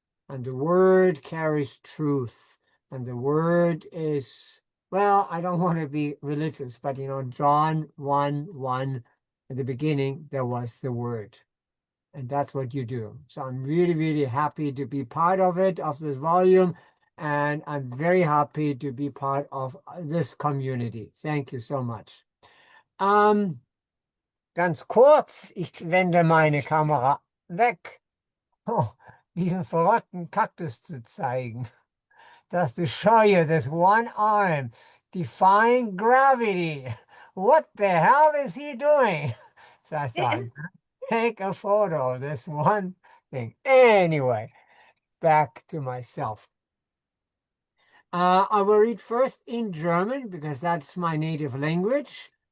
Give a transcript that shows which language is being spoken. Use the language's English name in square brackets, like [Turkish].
[English] And the word carries truth. And the word is, well, I don't want to be religious, but John 1:1, at the beginning, there was the word. And that's what you do. So I'm really, really happy to be part of it, of this volume. And I'm very happy to be part of this community. Thank you so much. [German] Ganz kurz, ich wende meine Kamera weg, diesen verrückten Kaktus zu zeigen. [English] That's the Scheue, this one arm, defying gravity. What the hell is he doing? So I thought, take a photo of this one thing. Anyway, back to myself. I will read first in German because that's my native language.